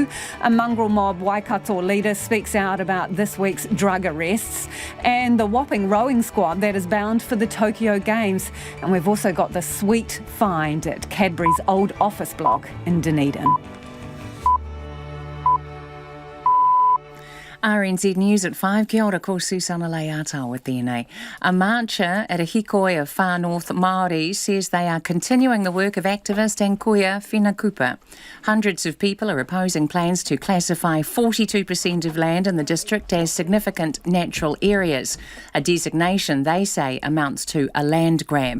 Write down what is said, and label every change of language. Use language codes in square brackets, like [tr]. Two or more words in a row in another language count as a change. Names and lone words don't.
[en] A mongrel mob Waikato leader speaks out about this week's drug arrests. And the whopping rowing squad that is bound for the Tokyo Games. And we've also got the sweet find at Cadbury's old office block in Dunedin. RNZ News at 5. [mi] Kia ora, ko Susana Leata tēnei. [en] A marcher at a hikoi of Far North Māori says they are continuing the work of activist and Dame Whina Cooper. Hundreds of people are opposing plans to classify 42% of land in the district as significant natural areas, a designation they say amounts to a land grab.